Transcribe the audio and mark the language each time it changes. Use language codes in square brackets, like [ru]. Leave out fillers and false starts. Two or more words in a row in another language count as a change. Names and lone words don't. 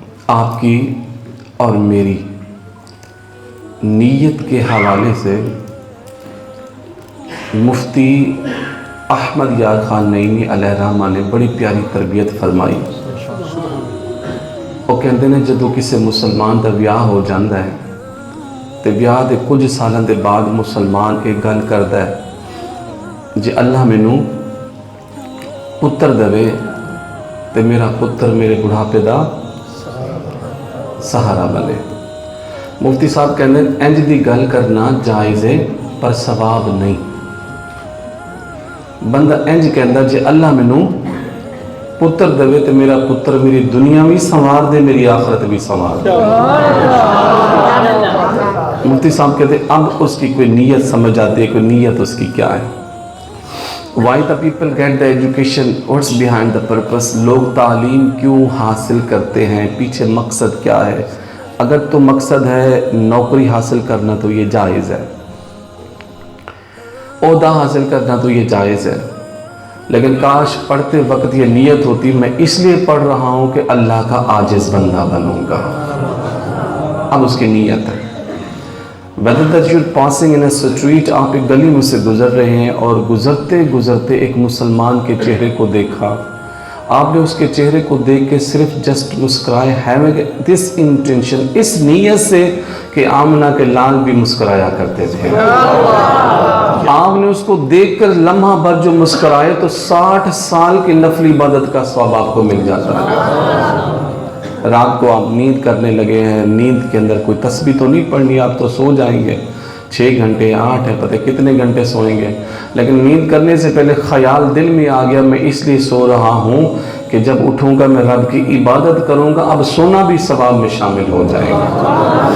[ur] آپ کی اور میری نیت کے حوالے سے مفتی احمد یار خان نعیمی علیہ رحمہ نے بڑی پیاری تربیت فرمائی۔ وہ کہتے ہیں [pa] جدو کسی مسلمان دا بیاہ ہو جاندہ ہے تو بیاہ دے کچھ سالوں دے بعد مسلمان ایک گل کردا ہے جی اللہ مینوں پتر دوے تے میرا پتر میرے بڑھاپے دا سہارا بنے۔ [ur] مفتی صاحب کہتے ہیں انج دی گل کرنا جائز ہے پر ثواب نہیں۔ [pa] بندہ انج کہندا جی اللہ مینوں پتر دوے تے میرا پتر میری دنیا بھی سنوار دے میری آخرت بھی سنوار دے۔ [ur] مفتی صاحب کہتے ہیں اب اس کی کوئی نیت سمجھ آتی ہے، کوئی نیت اس کی کیا ہے۔ [en] Why the people get the education? What's behind the purpose? [ur] لوگ تعلیم کیوں حاصل کرتے ہیں، پیچھے مقصد کیا ہے؟ اگر تو مقصد ہے نوکری حاصل کرنا تو یہ جائز ہے، عہدہ حاصل کرنا تو یہ جائز ہے، لیکن کاش پڑھتے وقت یہ نیت ہوتی میں اس لیے پڑھ رہا ہوں کہ اللہ کا عاجز بندہ بنوں گا۔ اب اس کی نیت ہے۔ [en] whether that you're passing in a street، [ur] آپ ایک گلی میں سے گزر رہے ہیں اور گزرتے گزرتے ایک مسلمان کے چہرے کو دیکھا، آپ نے اس کے چہرے کو دیکھ کے صرف جسٹ مسکرائے، [en] having this intention، [ur] اس نیت سے کہ آمنہ کے لال بھی مسکرایا کرتے تھے، آپ نے اس کو دیکھ کر لمحہ بھر جو مسکرائے تو 60 سال کی نفلی عبادت کا ثواب آپ کو مل جاتا ہے۔ رات کو آپ نیند کرنے لگے ہیں، نیند کے اندر کوئی تسبیح تو نہیں پڑھنی، آپ تو سو جائیں گے 6 گھنٹے 8 ہے، پتہ کتنے گھنٹے سوئیں گے، لیکن نیند کرنے سے پہلے خیال دل میں آ گیا میں اس لیے سو رہا ہوں کہ جب اٹھوں گا میں رب کی عبادت کروں گا، اب سونا بھی ثواب میں شامل ہو جائے گا۔